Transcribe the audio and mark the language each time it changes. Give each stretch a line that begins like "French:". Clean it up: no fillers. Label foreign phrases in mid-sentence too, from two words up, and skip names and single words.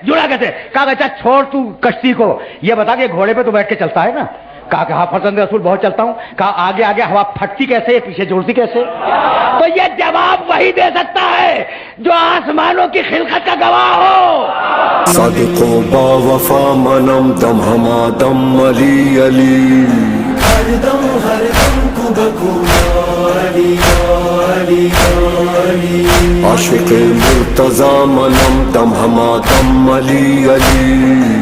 Urdu: کہا اچھا چھوڑ تو کشتی کو، یہ بتا کہ گھوڑے پہ تو بیٹھ کے چلتا ہے نا، کہا کہ ہاں فرزند رسول بہت چلتا ہوں. کہا آگے آگے ہوا پھٹتی کیسے ہے, پیچھے جوڑتی کیسے؟ تو یہ جواب وہی دے سکتا ہے جو آسمانوں کی خلقت کا گواہ ہو.
Persian: صادق و با وفا منم دم ہما دم علی علی ہر دم کو بکو علی علی علی عاشق مرتضی منم دم ہما دم علی علی.